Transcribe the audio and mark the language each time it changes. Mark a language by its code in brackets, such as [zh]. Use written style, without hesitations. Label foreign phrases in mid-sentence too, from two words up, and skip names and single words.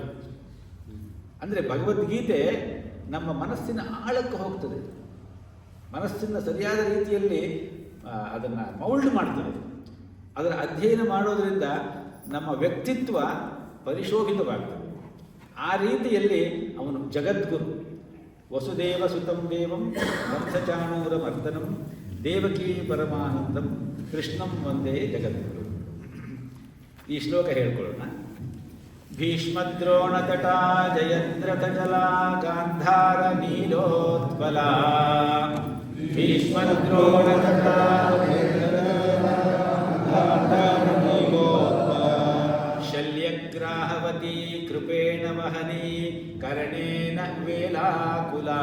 [kn] ಅಂದರೆ ಭಗವದ್ಗೀತೆ ನಮ್ಮ ಮನಸ್ಸಿನ ಆಳಕ್ಕೆ ಹೋಗ್ತದೆ, ಮನಸ್ಸಿನ ಸರಿಯಾದ ರೀತಿಯಲ್ಲಿ ಅದನ್ನು ಮೌಲ್ಡ್ ಮಾಡ್ತದೆ. ಅದರ ಅಧ್ಯಯನ ಮಾಡೋದರಿಂದ ನಮ್ಮ ವ್ಯಕ್ತಿತ್ವ ಪರಿಶೋಭಿತವಾಗ್ತದೆ. ಆ ರೀತಿಯಲ್ಲಿ ಅವನು ಜಗದ್ಗುರು. [sa] ವಸುದೇವ ಸುತಂ ದೇವಂ ಮರ್ಧಚಾಣೂರ ಮರ್ದನಂ ದೇವಕೀ ಪರಮಾನಂದಂ ಕೃಷ್ಣಂ ವಂದೇ ಜಗದ್ಗುರು. [kn] ಈ ಶ್ಲೋಕ ಹೇಳ್ಕೊಳ್ಳೋಣ. [sa] ಭೀಷ್ಮದ್ರೋಣತಟಾ ಜಯದ್ರಥಜಲಾ ಗಾಂಧಾರ ನೀಲೋತ್ಪಲಾ, ಭೀಷ್ಮದ್ರೋಣತಟಾ ಶಲ್ಯಗ್ರಾಹವತಿ ಕೃಪೇಣ ವಹನಿ ಕರ್ಣೇನ ವೇಲಾಕುಲಾ,